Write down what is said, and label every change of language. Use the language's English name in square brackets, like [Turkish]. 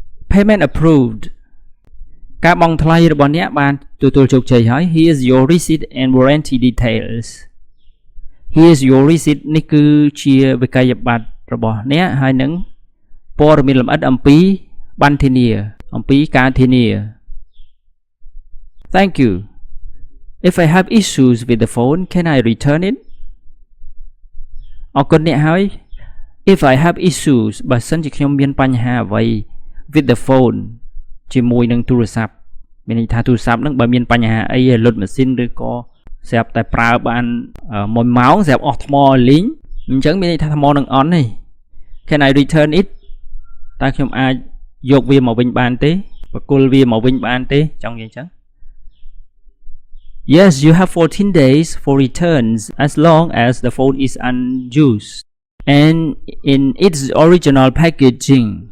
[English] Payment approved [Khmer] ការបង់ថ្លៃរបស់អ្នកបានទទួលជោគជ័យហើយ [English] Here's your receipt and warranty details Here's your receipt [Khmer] នេះគឺជាវិក័យប័ត្ររបស់អ្នកហើយនឹងព័ត៌មានលម្អិតអំពីប័ណ្ណធានាអំពីការធានា [English] Thank you. If I have issues with the phone, can I return it? [Khmer] អរគុណអ្នកហើយ [English] If I have issues [Khmer] បើសិនជាខ្ញុំមានបញ្ហាអ្វី [English] with the phone [Khmer] ជាមួយនឹងទូរស័ព្ទមានន័យថាទូរស័ព្ទហ្នឹងបើមានបញ្ហាអីលុតម៉ាស៊ីនឬក៏ ស្រាប់តែប្រើបាន1 ម៉ោងស្រាប់អស់ថ្មលីងអញ្ចឹងមានន័យថាថ្មនឹងអន់ទេ [English] Can I return it [Khmer] តើខ្ញុំអាចយកវាមកវិញបានទេបកគលវាមកវិញបានទេចង់និយាយអញ្ចឹង [English] Yes you have 14 days for returns as long as the phone is unused and in its original packaging